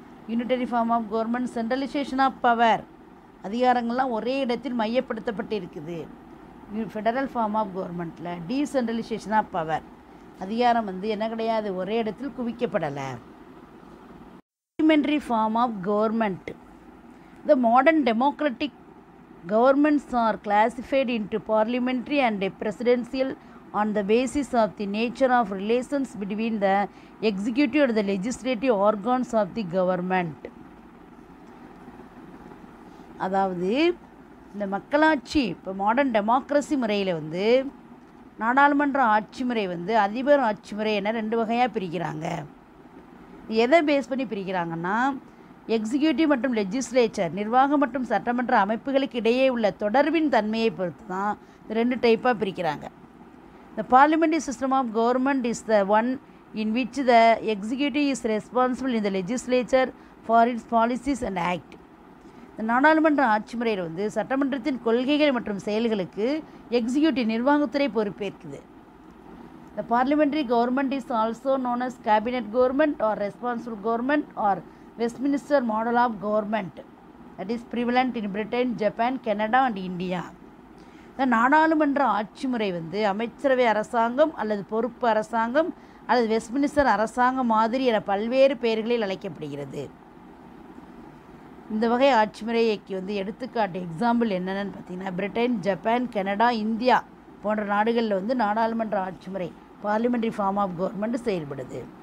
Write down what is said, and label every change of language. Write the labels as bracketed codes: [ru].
[en] unitary form of government centralization of power, [ta] அதிகாரங்கள்லாம் ஒரே இடத்தில் மையப்படுத்தப்பட்டு இருக்குது. [en] federal form of கவர்மெண்ட்டில் decentralization of power, [ta] அதிகாரம் வந்து என்ன கிடையாது, ஒரே இடத்தில் குவிக்கப்படலை. [en] Parliamentary form of government. The modern democratic governments are classified into parliamentary and presidential on the basis of the nature of relations between the executive and the legislative organs of the government. [ta] அதாவது இந்த மக்களாட்சி, இப்போ modern democracy முறையில் வந்து நாடாளுமன்ற ஆட்சி முறை வந்து அதிபர் ஆட்சி முறை என 2 வகையாக பிரிக்கிறாங்க. எதை பேஸ் பண்ணி பிரிக்கிறாங்கன்னா, எக்ஸிக்யூட்டிவ் மற்றும் லெஜிஸ்லேச்சர், நிர்வாகம் மற்றும் சட்டமன்ற அமைப்புகளுக்கு இடையே உள்ள தொடர்பின் தன்மையை பொறுத்து தான் இந்த 2 டைப்பாக பிரிக்கிறாங்க. [en] The parliamentary system of government is the one in which the executive is responsible in the legislature for its policies and act. [ta] இந்த நாடாளுமன்ற ஆட்சி முறையில் வந்து சட்டமன்றத்தின் கொள்கைகள் மற்றும் செயல்களுக்கு executive நிர்வாகத்துறை பொறுப்பேற்குது. [en] The parliamentary government is also known as cabinet government or responsible government or Westminster model of government that is prevalent in Britain, Japan, Canada and India. [ta] இந்த நாடாளுமன்ற ஆட்சி முறை வந்து அமைச்சரவை அரசாங்கம் அல்லது பொறுப்பு அரசாங்கம் அல்லது வெஸ்ட்மினிஸ்டர் அரசாங்கம் மாதிரி என பல்வேறு பெயர்களில் அழைக்கப்படுகிறது. இந்த வகை ஆட்சி முறைக்கு வந்து எடுத்துக்காட்டு எக்ஸாம்பிள் என்னென்னு பார்த்தீங்கன்னா பிரிட்டன், ஜப்பான், கனடா, இந்தியா போன்ற நாடுகளில் வந்து நாடாளுமன்ற ஆட்சி முறை பார்லிமெண்ட்ரி ஃபார்ம் ஆஃப் கவர்மெண்ட் செயல்படுது.